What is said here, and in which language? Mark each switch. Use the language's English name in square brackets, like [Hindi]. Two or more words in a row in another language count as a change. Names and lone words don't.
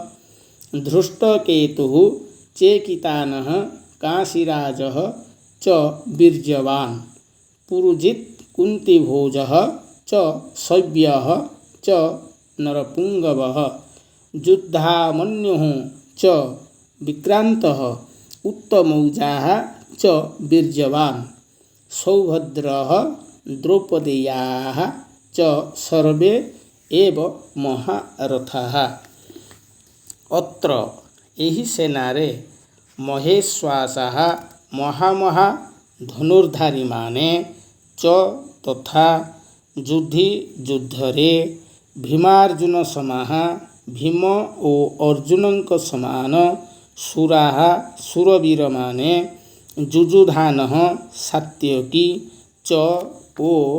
[Sanskrit] धृष्टकेतुः चेकितानः काशीराजः च वीर्यवान् पुरुजित् कुन्तीभोजः च शैव्यः च नरपुङ्गवः युद्धामन्युः च विक्रान्तः उत्तमौजाः च वीर्यवान् सौभद्रः द्रौपदेयाः च सर्वे एव महारथाः। [Odia] अत्र ଏହି ସେନାରେ ମହେଶ୍ୱାସः ମହାମହା ଧନୁର୍ଧାରୀମାନେ च ତଥା ଯୁଧି ଯୁଦ୍ଧରେ [Sanskrit] ଭୀମାର୍ଜୁନ ସମାଃ [Odia] ଭୀମ ଓ ଅର୍ଜୁନଙ୍କ ସମାନ ସୁରାଃ ସୁରବୀରମାନେ ଯୁଯୁଧାନଃ ସାତ୍ୟକୀ च ଓ